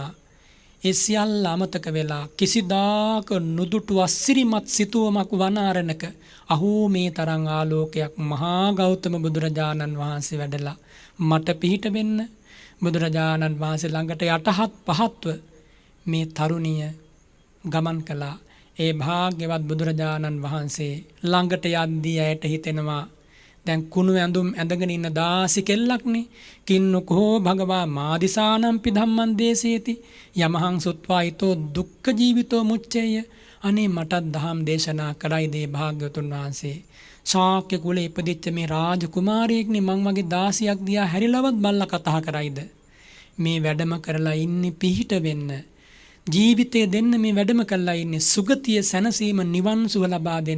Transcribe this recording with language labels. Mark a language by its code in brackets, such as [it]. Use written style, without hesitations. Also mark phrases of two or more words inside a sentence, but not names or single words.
[si] ඒ සියල්ල අමතක වෙලා කිසිදාක නුදුටු අසිරිමත් සිතුවමක් වනාරණක අහෝ මේ තරම් ආලෝකයක් මහා ගෞතම බුදුරජාණන් වහන්සේ වැඩලා මට පිහිට වෙන්න බුදුරජාණන් වහන්සේ ළඟට යටහත් පහත්ව මේ තරුණිය ගමන් කළා. ඒ භාග්‍යවත් බුදුරජාණන් වහන්සේ ළඟට යද්දී ඇයට හිතෙනවා දැන් කුණු ඇඳුම් ඇඳගෙන ඉන්න 16 කෙල්ලක්නේ. [pi] කින්නකෝ භගවා මාදිසානම්පි ධම්මං දේශේති යමහං සුත්වා ඊතෝ දුක්ඛ ජීවිතෝ මුච්චේය. [si] අනේ මටත් දහම් දේශනා කරයි දේ භාග්‍යවතුන් වහන්සේ. ශාක්‍ය කුලේ ඉපදිච්ච මේ රාජකුමාරියෙක්නේ මං වගේ 16ක් දිහා හැරිලවත් බල්ලා කතා කරයිද? මේ වැඩම කරලා ඉන්නේ පිහිට වෙන්න. ජීවිතය දෙන්න මේ වැඩම කරලා ඉන්නේ සුගතිය සැනසීම නිවන් සුව ලබා දෙන්න.